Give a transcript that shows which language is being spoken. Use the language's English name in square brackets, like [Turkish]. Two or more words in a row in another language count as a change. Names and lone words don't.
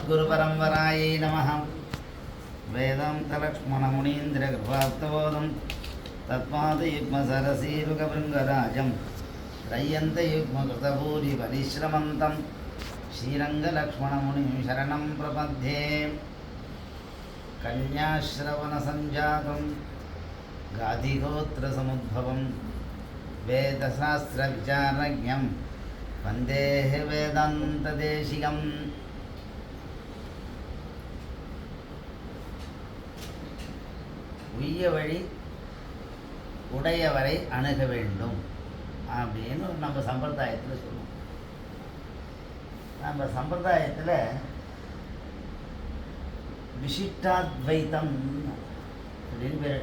[Sanskrit] अस्मद्गुरुपरम्परायै नमः। वेदान्तलक्ष्मणमुनीन्द्रकृपाप्तबोधं तत्पादयुग्मसरसीरुगभृङ्गराजं त्रय्यन्तयुग्मकृतभूरिपरिश्रमन्तं श्रीरङ्गलक्ष्मणमुनिं शरणं प्रपद्ये। कन्याश्रवणसञ्जातं गाधिगोत्रसमुद्भवं वेदशास्त्रविचारज्ञं वन्दे वेदान्तदेशिकम्। [Tamil] உய்ய வழி உடையவரை அணுக வேண்டும் அப்படின்னு நம்ம சம்பிரதாயத்தில் சொல்லுவோம். நம்ம சம்பிரதாயத்தில் விசிஷ்டாத்வைத்தம் அப்படின்னு பேர்.